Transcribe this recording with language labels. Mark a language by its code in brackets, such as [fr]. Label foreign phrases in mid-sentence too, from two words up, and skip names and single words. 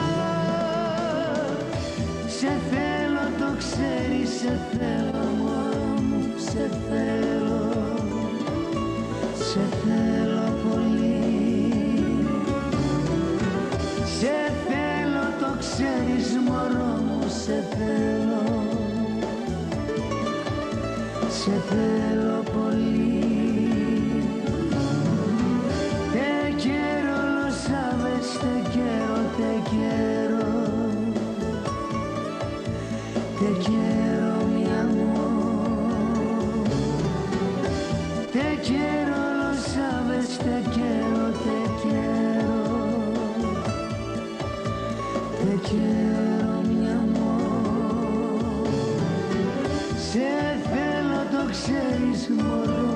[el] Σε θέλω, το ξέρεις, σε θέλω μωρό μου, σε θέλω, σε θέλω πολύ. Σε θέλω, το ξέρεις μωρό μου, σε θέλω, σε θέλω πολύ. [es] Te quiero, lo sabes, te quiero, te quiero, te quiero mi amor. Te quiero, lo sabes, te quiero, te quiero, te quiero mi amor. [el] Σε θέλω, το ξέρεις μωρό